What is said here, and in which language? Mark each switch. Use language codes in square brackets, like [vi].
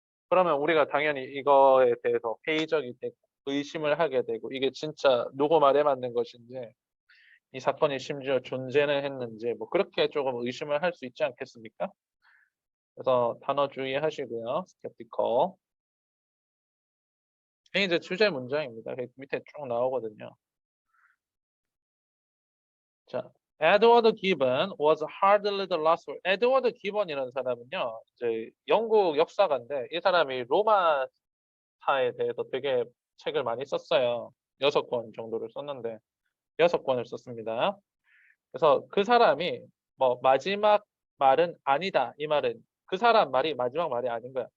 [ko] 그러면 우리가 당연히 이거에 대해서 회의적이 되고 의심을 하게 되고 이게 진짜 누구 말에 맞는 것인지 이 사건이 심지어 존재는 했는지 뭐 그렇게 조금 의심을 할 수 있지 않겠습니까? 그래서 단어 주의하시고요. [en] skeptical. [ko] 이게 이제 주제 문장입니다. 밑에 쭉 나오거든요. [en] 자, 에드워드 기본 was hardly the last word. [ko] 에드워드 기본이라는 사람은요, 이제 영국 역사가인데 이 사람이 로마사에 대해서 되게 책을 많이 썼어요. 6권 정도를 썼는데 6권을 썼습니다. 그래서 그 사람이 뭐 마지막 말은 아니다 이 말은 그 사람 말이 마지막 말이 아닌 거야.